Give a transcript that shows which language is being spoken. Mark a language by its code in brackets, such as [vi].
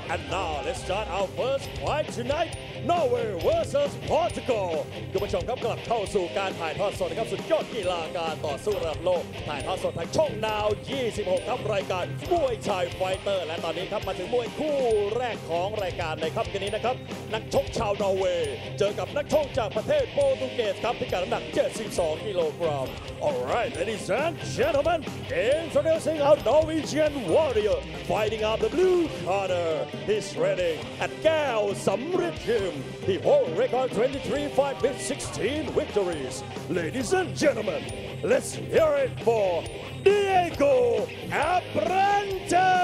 [en] And now let's start our first fight tonight. Norway versus Portugal [th] คุณผู้ชมครับกลับเข้าสู่การถ่ายทอดสดนะครับสุดยอดกีฬาการต่อสู้ระดับโลกถ่ายทอดสดทางช่องนาว 26 ครับรายการมวยไทยไฟเตอร์และตอนนี้ครับมาถึงมวยคู่ แรกของรายการในค่ำคืนนี้นะครับนักชกชาวนอร์เวย์เจอกับนักชกจากประเทศโปรตุเกสครับพิกัดน้ำหนัก 72 กิโลกรัม [en] Alright ladies and gentlemen introducing our Norwegian warrior fighting out the blue corner he's training at แก้วสำริดยิมHe holds record 23 fights with 16 victories. Ladies and gentlemen, let's hear it for Diego Abrantes.